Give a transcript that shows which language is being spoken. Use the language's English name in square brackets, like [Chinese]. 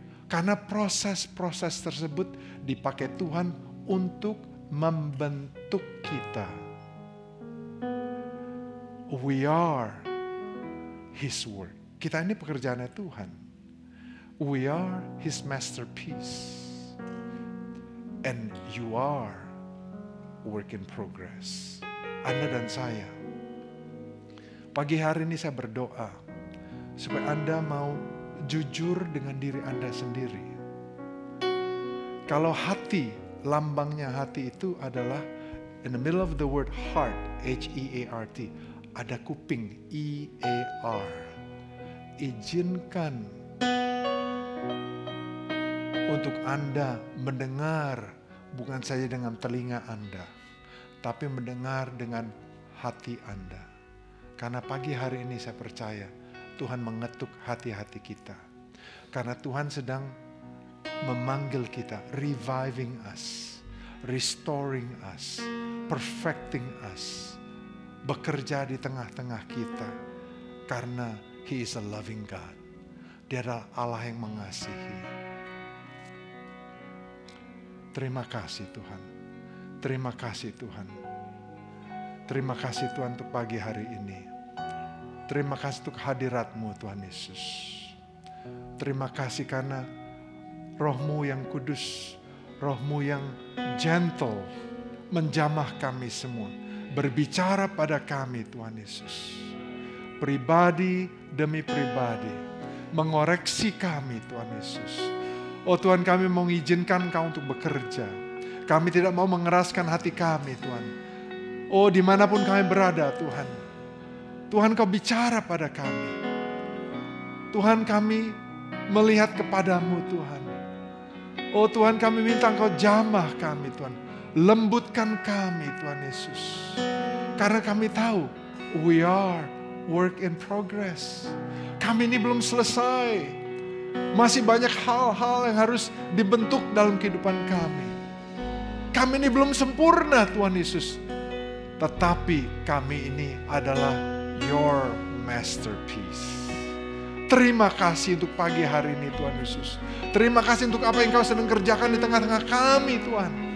[Indonesian] Karena proses-proses tersebut dipakai Tuhan untuk membentuk kita. [English] We are His work. [Indonesian] Kita ini pekerjaannya Tuhan. [English] We are His masterpiece. And you are work in progress. [Indonesian] Anda dan saya. Pagi hari ini saya berdoa supaya Anda mau jujur dengan diri Anda sendiri. Kalau hati, lambangnya hati itu adalah [English] in the middle of the word heart, [Indonesian] H-E-A-R-T, ada kuping, E-A-R. Izinkan untuk Anda mendengar bukan saja dengan telinga Anda, tapi mendengar dengan hati Anda. Karena pagi hari ini saya percaya Tuhan mengetuk hati-hati kita. Karena Tuhan sedang memanggil kita, [English] reviving us, restoring us, perfecting us, [Indonesian] bekerja di tengah-tengah kita. [English] Karena He is a loving God. [Indonesian] Dia adalah Allah yang mengasihi. Terima kasih Tuhan. Terima kasih Tuhan. Terima kasih Tuhan untuk pagi hari ini. Terima kasih untuk hadirat-Mu Tuhan Yesus. Terima kasih karena Roh-Mu yang kudus, Roh-Mu yang gentle, menjamah kami semua. Berbicara pada kami Tuhan Yesus. Pribadi demi pribadi. Mengoreksi kami Tuhan Yesus. Oh Tuhan, kami mengizinkan Kau untuk bekerja. Kami tidak mau mengeraskan hati kami Tuhan. Oh dimanapun kami berada Tuhan. Tuhan Kau bicara pada kami. Tuhan kami melihat kepadamu Tuhan. Oh Tuhan kami minta Engkau jamah kami Tuhan. Lembutkan kami Tuhan Yesus. Karena kami tahu [English] we are work in progress. [Indonesian] Kami ini belum selesai. Masih banyak hal-hal yang harus dibentuk dalam kehidupan kami. Kami ini belum sempurna Tuhan Yesus. Tetapi kami ini adalah [English] your masterpiece. [Indonesian] Terima kasih untuk pagi hari ini Tuhan Yesus. Terima kasih untuk apa yang Kau sedang kerjakan di tengah-tengah kami Tuhan.